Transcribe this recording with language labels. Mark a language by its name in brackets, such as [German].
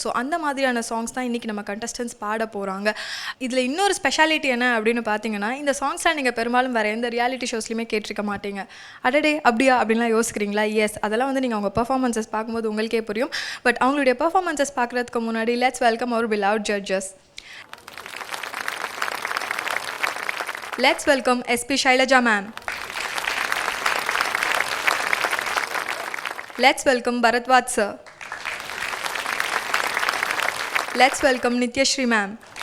[Tamil] So அந்த மாதிரியான songs தான் இன்றைக்கி நம்ம கண்டஸ்டன்ஸ் பாட போகிறாங்க. இதில் இன்னொரு ஸ்பெஷாலிட்டி என்ன அப்படின்னு பார்த்தீங்கன்னா, இந்த சாங்ஸ்லாம் நீங்கள் பெரும்பாலும் வேறு எந்த ரியாலிட்டி ஷோஸ்லையுமே கேட்டிருக்க மாட்டீங்க. அடடே அப்படியா அப்படின்லாம் யோசிக்கிறீங்களா? எஸ், அதெல்லாம் வந்து நீங்கள் அவங்க பர்ஃபார்மன்ஸஸ் பார்க்கும்போது உங்களுக்கே புரியும். பட் அவங்களுடைய பர்ஃபார்மன்ஸஸ் பார்க்குறதுக்கு முன்னாடி [English] Let's welcome our beloved judges. Let's welcome SP Shailaja ma'am. Let's welcome Bharatwaj sir. Let's welcome Nityashree ma'am.